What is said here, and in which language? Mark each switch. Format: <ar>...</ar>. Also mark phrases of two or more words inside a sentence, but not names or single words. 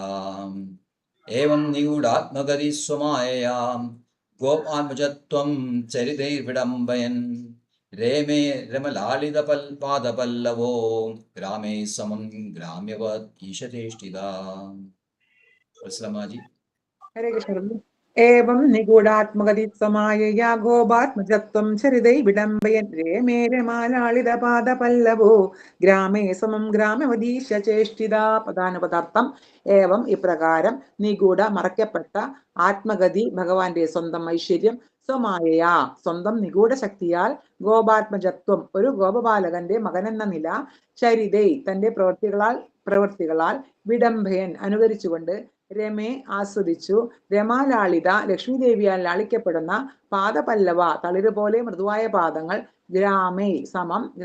<sa>एवं निगूढात्मगति स्वमायया गोपात्मजत्वं चरितैर्विडम्बयन् रेमे रमालालित पादपल्लवो ग्रामे समं ग्राम्यवत् ईशचेष्टिता. हरे कृष्ण. एवं निगूढात्मगतित्वमायया गोपात्मजत्वं चरितै विडम्बयन् रेमे रमालालितपादपल्लवो ग्रामे समं ग्रामवतीश चेष्टित.</sa> <ml>പദാനുപദാർത്ഥം. ഏവം ഇപ്രകാരം നിഗൂഢ മറയ്ക്കപ്പെട്ട ആത്മഗതി ഭഗവാന്റെ സ്വന്തം ഐശ്വര്യം സ്വമായയാ സ്വന്തം നിഗൂഢ ശക്തിയാൽ ഗോപാത്മജത്വം ഒരു ഗോപബാലകന്റെ മകനെന്ന നില ചരിതൈ തന്റെ പ്രവൃത്തികളാൽ വിഡംബയൻ അനുകരിച്ചുകൊണ്ട് രമേ ആസ്വദിച്ചു രമാലാളിത ലക്ഷ്മീദേവിയാൽ ലാളിക്കപ്പെടുന്ന പാദപല്ലവ തളിരുപോലെ മൃദുവായ പാദങ്ങൾ</ml> <sa>ग्रामे समं</sa>